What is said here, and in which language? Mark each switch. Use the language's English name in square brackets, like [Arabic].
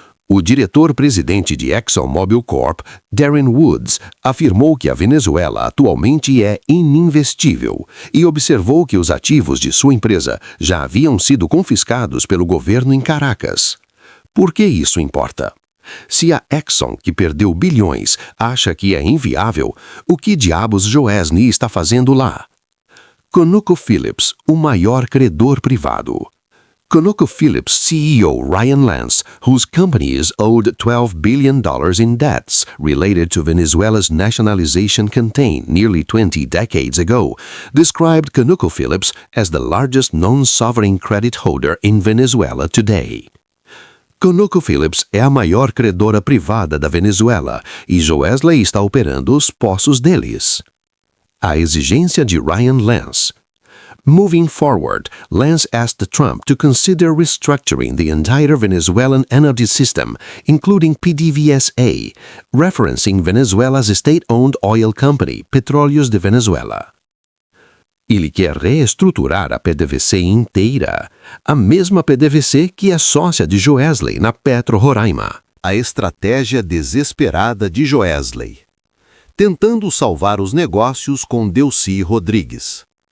[Portuguese] O diretor-presidente de ExxonMobil Corp, Darren Woods, afirmou que a Venezuela atualmente é ininvestível e observou que os ativos de sua empresa já haviam sido confiscados pelo governo em Caracas. Por que isso importa? Se a Exxon, que perdeu bilhões, acha que é inviável, o que diabos Joesley está fazendo lá? ConocoPhillips, o maior credor privado. [English] ConocoPhillips CEO Ryan Lance, whose companies owed $12 billion in debts related to Venezuela's nationalization campaign nearly 20 decades ago, described ConocoPhillips as the largest non-sovereign credit holder in Venezuela today. [Portuguese] ConocoPhillips é a maior credora privada da Venezuela e Joesley está operando os poços deles. A exigência de Ryan Lance. [English] Moving forward, Lance asked Trump to consider restructuring the entire Venezuelan energy system, including PDVSA, referencing Venezuela's state-owned oil company, Petróleos de Venezuela. [Portuguese] Ele quer reestruturar a PDVSA inteira, a mesma PDVSA que é sócia de Joesley na Petro Roraima. A estratégia desesperada de Joesley. Tentando salvar os negócios com Delcy Rodrigues.